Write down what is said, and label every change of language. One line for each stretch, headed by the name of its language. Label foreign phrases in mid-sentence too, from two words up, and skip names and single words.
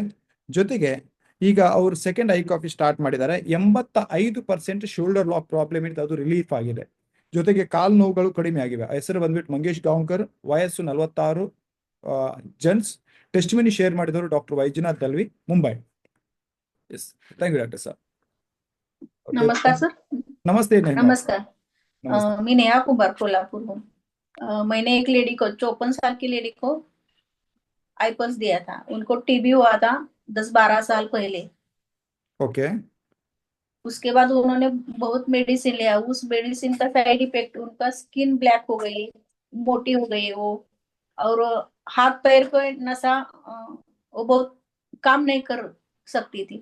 Kannada: ಜೊತೆಗೆ ಈಗ ಅವರು ಸೆಕೆಂಡ್ ಐ ಕಾಫಿ ಸ್ಟಾರ್ಟ್ ಮಾಡಿದ್ದಾರೆ. 85%
English: shoulder lock problem
Kannada: ಇತ್ತು, ಅದು ರಿಲೀಫ್ ಆಗಿದೆ. ಜೊತೆಗೆ ಕಾಲು ನೋವುಗಳು ಕಡಿಮೆ ಆಗಿವೆ. ಹೆಸರು ಬಂದ್ಬಿಟ್ಟು ಮಂಗೇಶ್ ಗಾಂವ್ಕರ್, ವಯಸ್ಸು 46, ಜೆಂಟ್ಸ್.
English: testimony share
Kannada: ಮಾಡಿದವರು ಡಾಕ್ಟರ್ ವೈಜನಾಥ್ ದಲ್ವಿ, ಮುಂಬೈ.
English: Yes, thank you doctor sir.
Marathi: नमस्कार सर. नमस्ते. नमस्कार. नमस्ते. मी नेहा कुंभार, कोल्हापुरहून.
Hindi: मैंने एक लेडी को, 54 साल की लेडी को आईपल्स दिया था. उनको टीबी हुआ था 10-12 साल पहले. ओके। उसके बाद उन्होंने बहुत मेडिसिन लिया. उस मेडिसिन का
English: side effect,
Hindi: उनका
English: skin black
Hindi: हो गई, मोटी हो गई वो, और हाथ पैर को नसा वो बहुत काम नहीं कर सकती थी.